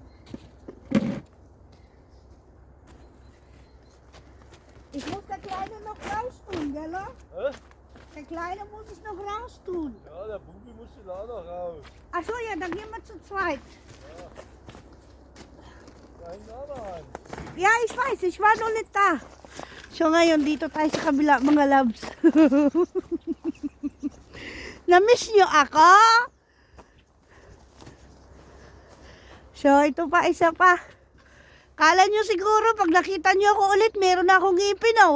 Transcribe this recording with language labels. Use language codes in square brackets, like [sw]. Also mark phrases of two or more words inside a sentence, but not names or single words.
[de] Ich muss der Kleine noch raustun, gell? Hä? Der Kleine muss ich noch raustun. Ja, der Bubi muss den auch noch raus. Ach so, ja, dann gehen wir zu zweit. Da hängt auch noch ein. Ja, ich weiß, ich war noch nicht da. [tl] So ngayon, dito tayo sa kabila, mga loves. Na-miss nyo ako? So, ito pa, isa pa. Kala nyo siguro, pag nakita nyo ako ulit, meron akong ngipin, oh.